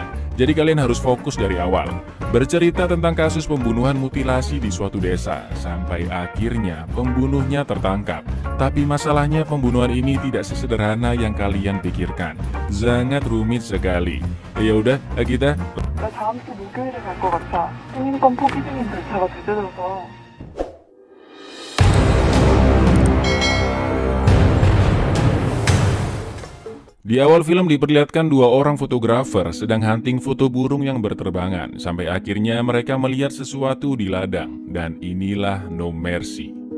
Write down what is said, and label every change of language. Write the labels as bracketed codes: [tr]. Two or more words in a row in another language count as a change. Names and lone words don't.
[id] Jadi kalian harus fokus dari awal. Bercerita tentang kasus pembunuhan mutilasi di suatu desa sampai akhirnya pembunuhnya tertangkap. Tapi masalahnya pembunuhan ini tidak sesederhana yang kalian pikirkan. Sangat rumit sekali. Ya udah, kita [ko] 나 다음 주 목요일에 갈 것 같아. 승인권 포기 중인데 차가 늦어져서. [id] Di awal film diperlihatkan dua orang fotografer sedang hunting foto burung yang berterbangan. Sampai akhirnya mereka melihat sesuatu di ladang. Dan inilah No Mercy.